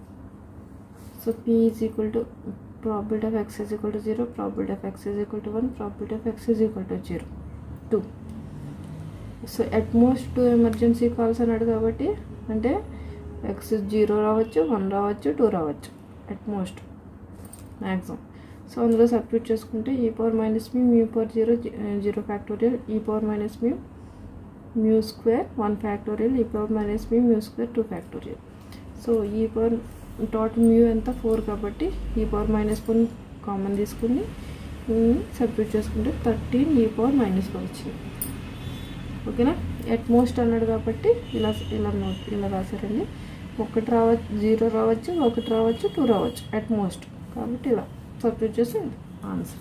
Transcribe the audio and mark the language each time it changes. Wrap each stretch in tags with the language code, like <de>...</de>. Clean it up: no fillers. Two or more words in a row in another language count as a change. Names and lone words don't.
<en>సో p is equal to probability of x is equal to 0, probability of x is equal to 1, probability of x is equal to 0, 2.</en> <te>సో</te> <en>at most 2 emergency calls</en> <te>అన్నాడు కాబట్టి అంటే x 0 రావచ్చు, 1 రావచ్చు, 2 రావచ్చు,</te> <en>at most maximum.</en> <te>సో అందులో సబ్స్టిట్యూట్ చేసుకుంటే</te> <en>e power minus mu power 0 factorial, e power minus mu square 1 factorial, e power minus mu square 2 factorial.</en> <te>సో e power టోటల్ mu ఎంత 4 కాబట్టి</te> <en>e power minus 1</en> <te>కామన్ తీసుకుని సబ్స్టిట్యూట్ చేసుకుంటే</te> <en>13 e power minus 1</en> <te>వచ్చింది. ఓకేనా,</te> <en>at most</en> <te>అన్నాడు కాబట్టి ఇలా రాశారండి. 1 రావచ్చు, 0 రావచ్చు, 1 రావచ్చు, 2 రావచ్చు,</te> <en>at most</en> <te>కాబట్టి ఇలా సబ్స్టిట్యూట్ చేసి ఆన్సర్.</te>